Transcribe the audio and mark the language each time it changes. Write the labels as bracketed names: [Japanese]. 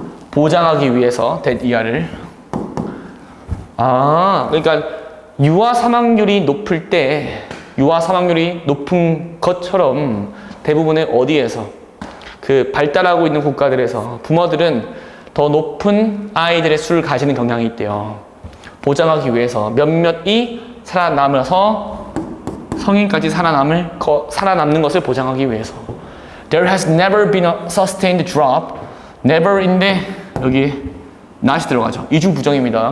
[Korean] 보장하기 위해서 이하를. 그러니까 유아 사망률이 높을 때 유아 사망률이 높은 것처럼 대부분의 어디에서 그 발달하고 있는 국가들에서 부모들은 더 높은 아이들의 수를 가지는 경향이 있대요. 보장하기 위해서 몇몇이 살아남아서 성인까지 살아남는 것을 보장하기 위해서. [English] There has never been a sustained drop. [Korean] never인데 여기 not이 들어가죠. 이중부정입니다.